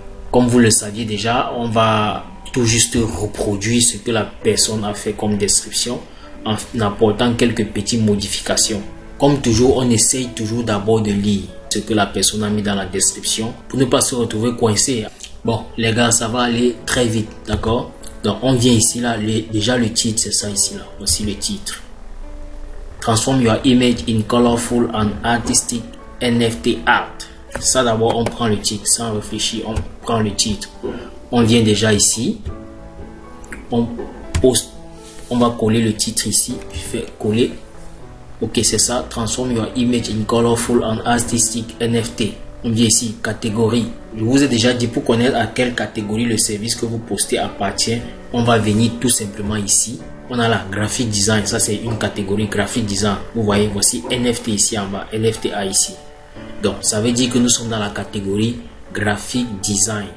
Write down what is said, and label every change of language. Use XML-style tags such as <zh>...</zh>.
<fr>Comme vous le saviez déjà, on va tout juste reproduire ce que la personne a fait comme description en apportant quelques petites modifications. Comme toujours, on essaye toujours d'abord de lire ce que la personne a mis dans la description pour ne pas se retrouver coincé. Bon, les gars, ça va aller très vite, d'accord? Donc, on vient ici, là, déjà le titre, c'est ça ici, là. Voici le titre.</fr> <en>Transform your image in colorful and artistic NFT art.</en> <fr>Ça, d'abord, on prend le titre, sans réfléchir, on prend le titre. On vient déjà ici. On poste, on va coller le titre ici. Je fais coller. Ok, c'est ça.</fr> <en>Transform your image in colorful and artistic NFT.</en> <fr>On vient ici, catégorie. Je vous ai déjà dit, pour connaître à quelle catégorie le service que vous postez appartient, on va venir tout simplement ici. On a la graphic design, ça c'est une catégorie graphic design. Vous voyez, voici NFT ici en bas, NFTA ici. Donc, ça veut dire que nous sommes dans la catégorie graphic design.</fr>